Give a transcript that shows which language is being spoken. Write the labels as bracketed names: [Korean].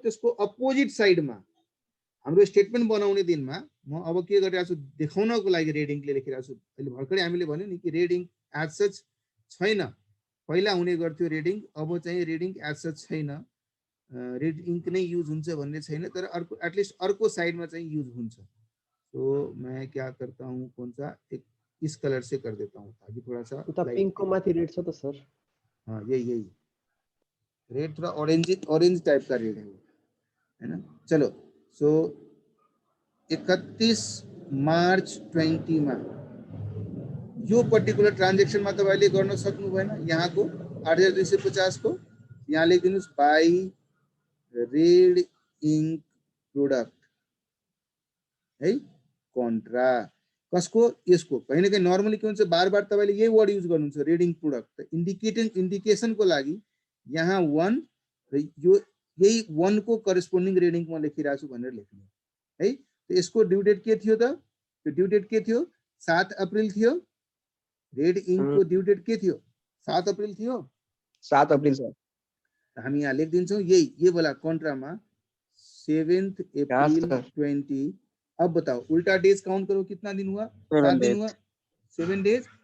[Nepali] त्यसको अपोजिट साइडमा हाम्रो स्टेटमेन्ट बनाउने दिनमा म अब के गरिरहेको छु देखाउनको लागि रेड इङ्कले लेखिरहेको छु। अहिले भर्खरै हामीले भन्यो नि कि रेड इङ्क एज सच छैन, पहिला हुने गर्थ्यो रेड इङ्क, अब चाहिँ रेड इङ्क एज सच छैन, रेड इङ्क नै युज हुन्छ भन्ने छैन, तर अर्को एटलिस्ट अर्को साइडमा चाहिँ युज हुन्छ। [Hindi] तो मैं क्या करता हूँ, कौन सा एक इस कलर से कर देता हूँ ताकि थोड़ा सा [Nepali] पिंक को माथि रेड छ त सर। [Hindi] हाँ, यही रेड थोड़ा ऑरेंज टाइप का रेड है वो, है ना। [Nepali] चलो, सो 31 मार्च 20 में यो पर्टिकुलर ट्रांजेक्शन में तपाईले गर्न सक्नु भएन। यहाँको 8,250 को यहाँ लेखिदिनुस् बाई रेड इंक प्रोडक्ट है, कन्ट्रा कसको? यसको। कहीं न कहीं नर्मली के हुन्छ बार बार तपाईले यही वर्ड युज गर्नुहुन्छ रेड इंक प्रोडक्ट। इंडिकेशन को लागि यहाँ 1 र यो यही 1 को करेस्पोन्डिङ रेड इंक म लेखिरहेको छु भनेर लेख्नु है। तो यसको ड्यू डेट के थियो त? त्यो ड्यू डेट के थियो? 7 अप्रिल थियो। रेड इंक को ड्यू डेट के थियो? 7 अप्रिल थियो। 7 अप्रिल सर। हामी यहाँ लेख दिन्छौं [Hindi] ये वाला [Nepali] कन्ट्रामा 7 अप्रिल 20। [Hindi] अब बताओ उल्टा डेज काउंट करो, कितना दिन हुआ? 7 दिन हुआ।